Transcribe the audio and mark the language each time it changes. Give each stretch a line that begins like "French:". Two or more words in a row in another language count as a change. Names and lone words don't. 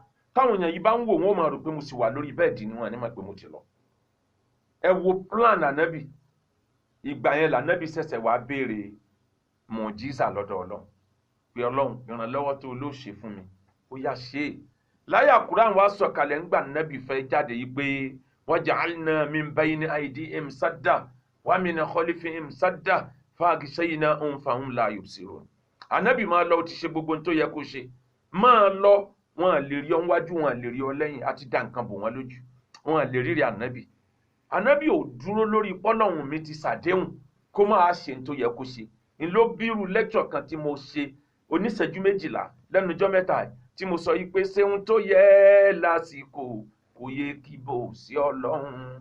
Yoruba: Táwọn èèyàn yìí bá ń wò wọ́n máa rò pé mo sì wà lórí bẹ́ẹ̀dì ni wọ́n ní mọ̀ pé mo ti lọ. Ẹ wo plan ànábì. Ìgbà yẹn lànábì ṣẹ̀ṣẹ̀ wá béèrè mùjísà lọ́dọ̀ Ọlọ́run pé Ọlọ́run ìrànlọ́wọ́ tó ló ṣe fún mi ó yá ṣe é. Láyà Kùránì wá sọ̀kalẹ̀ ńgbà ànábì fẹ́ jáde yìí pé
Arabic: وجعلنا من بين أيديهم سدا ومن خلفهم سدا فأغشيناهم فهم لا يبصرون.
Yoruba: Ànábì máa lọ ti ṣe gbogbo tó yẹ kó ṣe máa lọ wọn lè rí ọ níwájú wọn lè rí ọ lẹ́yìn àti dá nǹkan bò wọn lójú wọn lè rí ànábì. Ànábì ò dúró lórí pọ́lọ́hun mi ti ṣàdéhùn kó máa ṣe tó yẹ kó ṣe. N ló bírú lecture kan tí mo ṣe oníṣẹ́jú 12 lẹ́nu ọjọ́ mẹ́ta tí mo sọ yìí pé ṣéun tó yẹ lásìkò kò yẹ kí bò sí Ọlọ́run.